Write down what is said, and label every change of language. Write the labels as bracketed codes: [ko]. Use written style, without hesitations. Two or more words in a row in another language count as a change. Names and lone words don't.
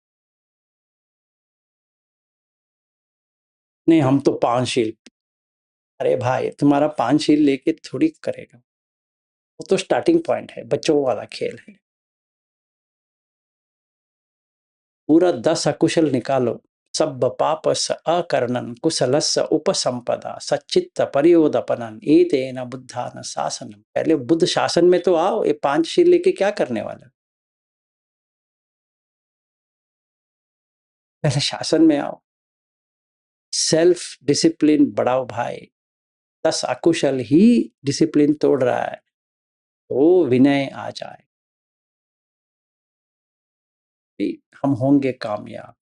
[hi] नहीं, हम तो 5 शील। अरे भाई, तुम्हारा 5 शील लेके थोड़ी करेगा, वो तो [en] starting point [hi] है, बच्चों वाला खेल है। पूरा 10 अकुशल निकालो, [pi] सब पापस अकर्णन कुशलस्य उपसंपदा सच्चित्त परियोदपनन एतेन बुद्धान शासनम। [hi] पहले बुद्ध शासन में तो आओ, ये 5 शील लेके क्या करने वाला? पहले शासन में आओ, [en] self discipline [hi] बढ़ाओ भाई। 10 अकुशल ही डिसिप्लिन तोड़ रहा है, तो विनय आ जाए, हम होंगे कामयाब।